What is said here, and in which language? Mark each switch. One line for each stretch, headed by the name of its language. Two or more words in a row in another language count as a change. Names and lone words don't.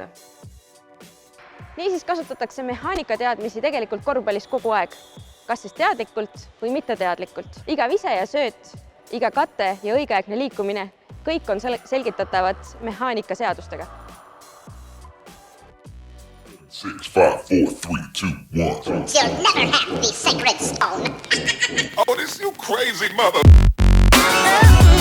Estonian: Niisiis kasutatakse mehaanikateadmisi tegelikult korvpallis kogu aeg. Kas siis teadlikult või mitteteadlikult. Iga vise ja sööt, iga kate ja õigeaegne liikumine, kõik on selgitatavad mehaanikaseadustega. 6, 5, 4, 3, 2, 1.
English: You'll never have the sacred stone. Oh, this you crazy mother.